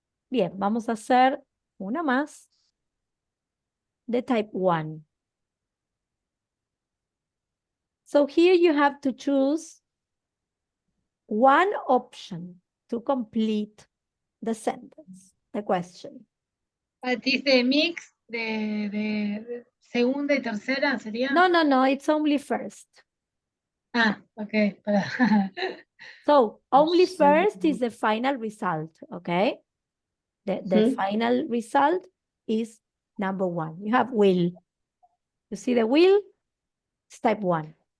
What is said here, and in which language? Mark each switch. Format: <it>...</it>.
<es>Bien, vamos a hacer una más de type 1.</es> <en>So here you have to choose one option to complete the sentence, the question. Is the mix</en> <es>de segunda y tercera sería?</es> <en>No, it's only first. Ah, okay. So only first is the final result, okay? The final result is number 1. You have will. You see the will? It's type 1.</en>